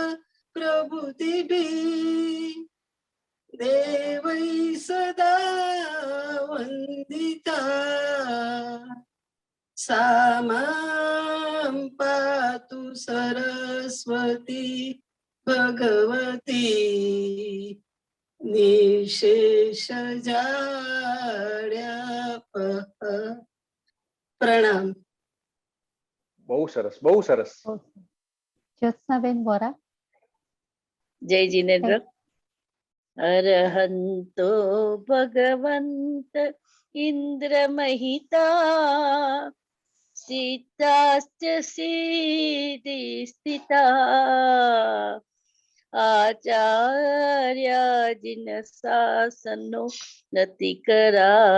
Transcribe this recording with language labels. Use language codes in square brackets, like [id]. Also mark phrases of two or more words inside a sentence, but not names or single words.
[sa] પ્રભૃતિભિ દેવૈ સદા વંદિતા, સા માં પાતુ સરસ્વતી ભગવતી નિશેષ જાડ્યા. [gu] પ્રણામ. બહુ સરસ, બહુ સરસ. જ્યોત્સનાબેન વોરા. [hi] जय जिनेन्द्र। [sa] अरहन्तो भगवन्त इन्द्रमहिता सीताश्च सीदि स्थिता आचार्याजिन शासनो नतिकरा